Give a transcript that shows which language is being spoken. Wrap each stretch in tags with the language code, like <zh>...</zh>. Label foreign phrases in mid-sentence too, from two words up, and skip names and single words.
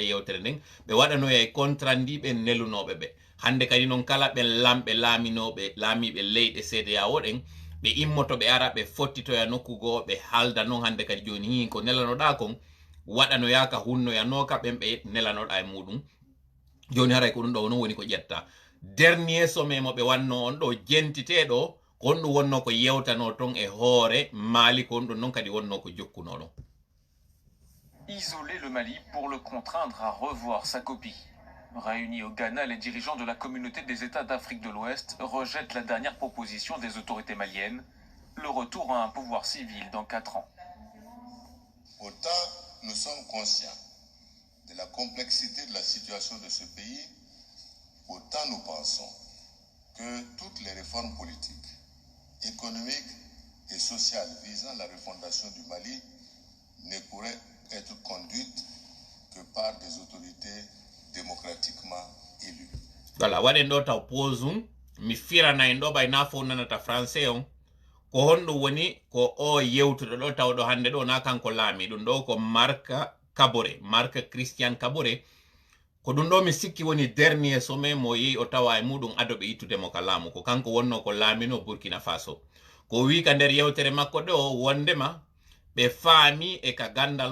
<ff>yewtere nden ɓe waɗanoya e contrat ndi ɓe nelunoɓe ɓe hande kadi noon kala ɓen lamɓe laaminoɓe laamiɓe leyɗe CEDEAO ɗen ɓe immoto ɓe ara ɓe fottitoya nokkugo ɓe haalda noon hande kadi joni hi ko nelanoɗa kon waɗanoyaka hunnoyanoka ɓen ɓe nelanoɗa e muɗum joni haray ko ɗum ɗo noon woni ko ƴetta</ff> <fr>dernier sommet</fr> <ff>mo ɓe wanno on ɗo jentiteɗo ko honɗum wonno ko yewtano ton e hoore Mali ko honɗum noon kadi wonno ko jokkunoɗo</ff> <fr>isoler le Mali pour le contraindre à revoir sa copie. Réunis au Ghana, les dirigeants de la communauté des États d'Afrique de l'Ouest rejettent la dernière proposition des autorités maliennes, le retour à un pouvoir civil dans 4 ans. Autant nous sommes conscients de la complexité de la situation de ce pays, autant nous pensons que toutes les réformes politiques, économiques et sociales visant la refondation du Mali ne pourraient être conduites que par des autorités démocratiquement élues. Voilà,</fr> <ff>waɗen ɗo taw posum mi firana en ɗo ɓay na fo nanata français on ko honɗum woni ko o yewtuɗo ɗo tawɗo hande ɗo na kanko laami ɗum ɗo ko Marc Christian Kabore ko ɗum ɗo mi sikki woni dernier sommet mo yehi o tawa e muɗum adoɓe ittudemo ka laamu ko kanko wonno ko laamino Burkina Faso ko wi ka nder yewtere makko ɗo wondema ɓe faami e ka gandal</ff>